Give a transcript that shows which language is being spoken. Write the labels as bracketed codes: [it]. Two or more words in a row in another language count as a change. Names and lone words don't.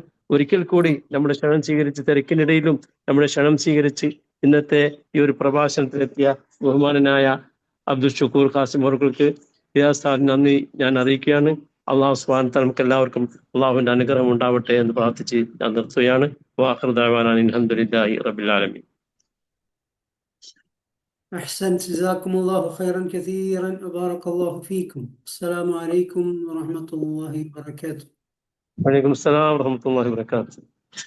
[ml] ഒരിക്കൽ കൂടി നമ്മുടെ ക്ഷണം സ്വീകരിച്ച് തിരക്കിനിടയിലും നമ്മുടെ ക്ഷണം സ്വീകരിച്ച് ഇന്നത്തെ ഈ ഒരു പ്രഭാഷണത്തിലെത്തിയ ബഹുമാനനായ അബ്ദുൽ ഷുക്കൂർ ഖാസിം അവർക്ക് നന്ദി ഞാൻ അറിയിക്കുകയാണ്. [ar] الله سبحانه وتعالى [ml] നമുക്ക് എല്ലാവർക്കും അള്ളാഹുവിന്റെ അനുഗ്രഹം ഉണ്ടാവട്ടെ എന്ന് പ്രാർത്ഥിച്ച് ഞാൻ നിർത്തുകയാണ്. [ar] وآخر دعوانا الحمد لله رب العالمين. أحسنت، جزاكم الله خيرا كثيرا وبارك الله فيكم. السلام عليكم ورحمة الله وبركاته. وعليكم السلام ورحمة الله وبركاته.